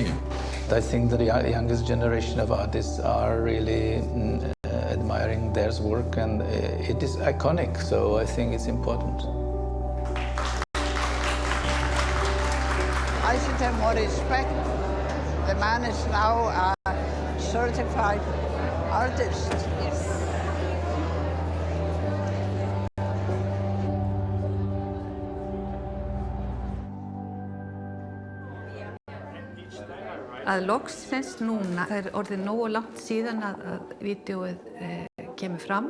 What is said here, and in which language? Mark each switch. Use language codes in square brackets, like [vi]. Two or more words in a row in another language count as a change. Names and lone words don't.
[en] I think the youngest generation of artists are really admiring their work, and it is iconic, so I think it's important. I should have more respect. The man is now a certified artist. Yes. [is] Að loksins núna, það orðið nógu langt síðan að vídeóið kemur fram.